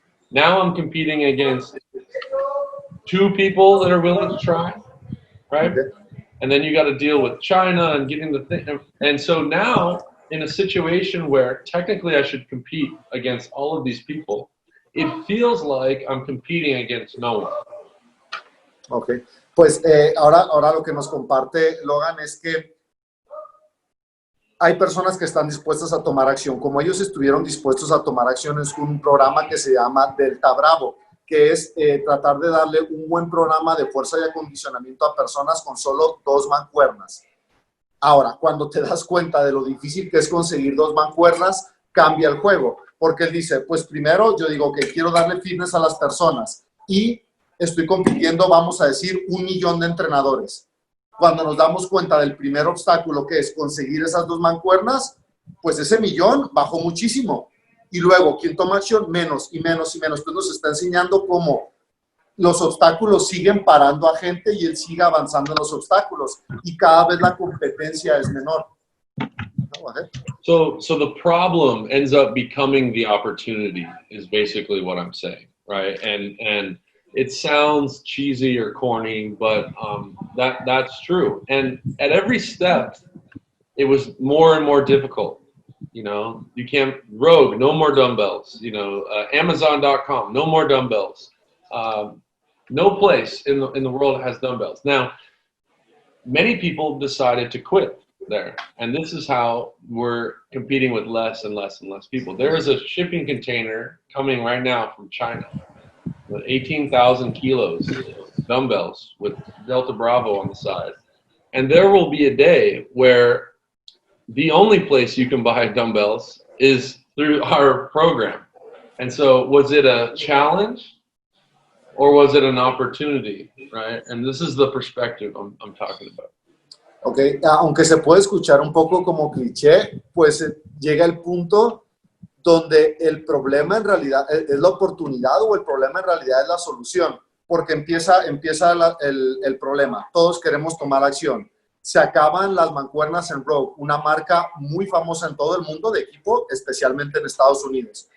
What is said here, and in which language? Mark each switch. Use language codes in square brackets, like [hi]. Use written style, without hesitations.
[en] Now I'm competing against 2 people that are willing to try, right? And then you got to deal with China and getting the thing. And so now in a situation where technically I should compete against all of these people, it feels like I'm competing against no one. [es] Ok, pues ahora lo que nos comparte Logan es que hay personas que están dispuestas a tomar acción. Como ellos estuvieron dispuestos a tomar acción, es un programa que se llama Delta Bravo, que es tratar de darle un buen programa de fuerza y acondicionamiento a personas con solo 2 mancuernas. Ahora, cuando te das cuenta de lo difícil que es conseguir 2 mancuernas, cambia el juego. Porque él dice, pues primero yo digo que quiero darle fitness a las personas y estoy compitiendo, vamos a decir, 1 millón de entrenadores. Cuando nos damos cuenta del primer obstáculo, que es conseguir esas 2 mancuernas, pues ese millón bajó muchísimo. Y luego, quien toma acción, menos y menos y menos. Entonces nos está enseñando cómo los obstáculos siguen parando a gente y él sigue avanzando en los obstáculos. Y cada vez la competencia es menor. [en] So the problem ends up becoming the opportunity is basically what I'm saying, right? And it sounds cheesy or corny, but that's true. And at every step, it was more and more difficult. You know, you can't, Rogue, no more dumbbells. You know, Amazon.com, no more dumbbells. No place in the world has dumbbells. Now, many people decided to quit there. And this is how we're competing with less and less and less people. There is a shipping container coming right now from China with 18,000 kilos dumbbells with Delta Bravo on the side. And there will be a day where the only place you can buy dumbbells is through our program. And so was it a challenge or was it an opportunity, right? And this is the perspective I'm talking about. [es] Ok, aunque se puede escuchar un poco como cliché, pues llega el punto donde el problema en realidad es la oportunidad o el problema en realidad es la solución, porque empieza el problema. Todos queremos tomar acción. Se acaban las mancuernas en Rogue, una marca muy famosa en todo el mundo de equipo, especialmente en Estados Unidos.